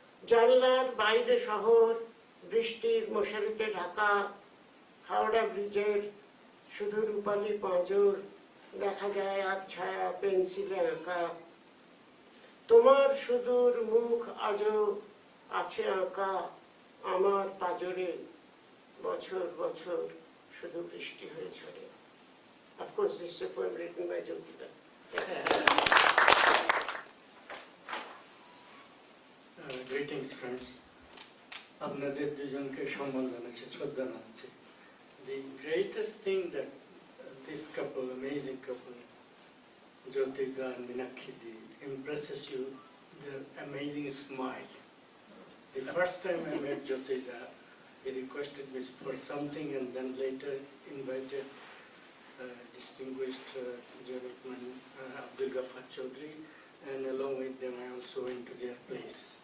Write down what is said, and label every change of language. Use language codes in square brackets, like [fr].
[bn] জানলার বাইরে শহর, বৃষ্টির মশারিতে ঢাকা, হাওড়া ব্রিজের শুধু রূপালী পাঁজর, দেখা যায় আবছায়া পেন্সিলে আঁকা। তোমার সুদূর মুখ আজও আছে আঁকা আমার পাজরে, বছর বছর শুধু বৃষ্টি হয়ে ঝরে। [en] Of course, this is a poem written by Jyotita. Greetings, friends. [bn] আপনাদের দুজনকে সম্মান জানাচ্ছি, শ্রদ্ধা জানাচ্ছি। [en] The greatest thing that this couple, amazing couple, Jyotita and Meenakshi Di, impresses you, their amazing smiles. The first time I met Jyotita, he requested me for something and then later invited distinguished gentleman Abdul Ghaffar Chaudhry, and along with them I also went to their place.